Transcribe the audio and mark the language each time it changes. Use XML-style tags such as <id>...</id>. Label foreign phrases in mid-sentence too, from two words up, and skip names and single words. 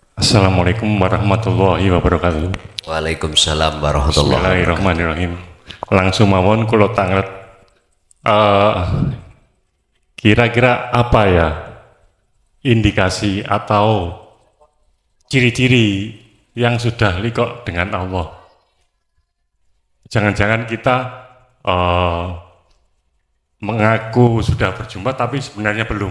<ar>السلام عليكم ورحمة الله وبركاته. وعليكم السلام ورحمة الله وبركاته. Bismillahirrahmanirrahim.</ar> <jv>Langsung mawon kula tanglet.</jv> <id>Kira-kira apa ya indikasi atau ciri-ciri yang sudah liqo dengan Allah? Jangan-jangan kita mengaku sudah berjumpa tapi sebenarnya belum.</id>